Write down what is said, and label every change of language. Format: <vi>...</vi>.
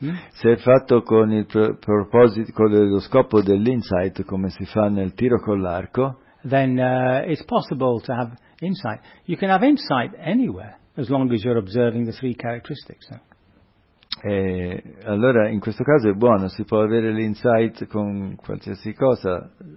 <it>Se è fatto con il proposito, con lo scopo dell'insight, come si fa nel tiro con l'arco,</it> <en>then it's possible to have insight. You can have insight anywhere as long as you're observing the three characteristics.</en> <it>Allora in questo caso è buono, si può avere l'insight con qualsiasi cosa.</it>